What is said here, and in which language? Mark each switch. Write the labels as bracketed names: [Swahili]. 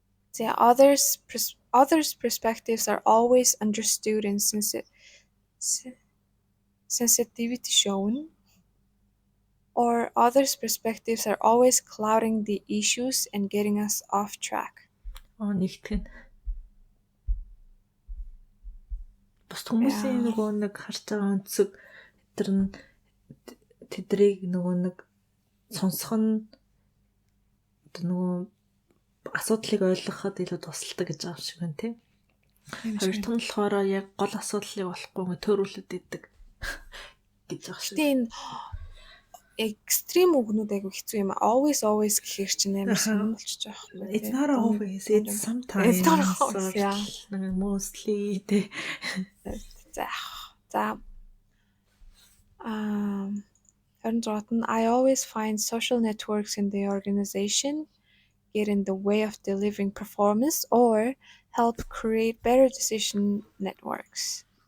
[English] So others' perspectives are always understood and sensitivity shown, or others' perspectives are always clouding the issues and getting us off track. [Mongolian] Нэгтгэх нь. Бус хүмүүсийн нөгөө нэг харж байгаа өнцөг тэдрийг нөгөө нэг сонсох нь нөгөө асуудлыг ойлгоход илүү тусалдаг гэж байгаа юм шиг байна тий. Хоёр дахь нь болохоор яг гол асуудлыг болохгүй төөрүүлээд идэг гэж байгаа шиг. Тийм extreme үгнүүд айгүй хэцүү юм. Always гэхэр чинь амар сонирхолч байгаа юм. [English] It's not always, it's sometimes. It's not always, yeah. [Mongolian] Mostly тий. За 26 нь [English] I always find social networks in the organization get in the way of delivering performance or help create better decision networks.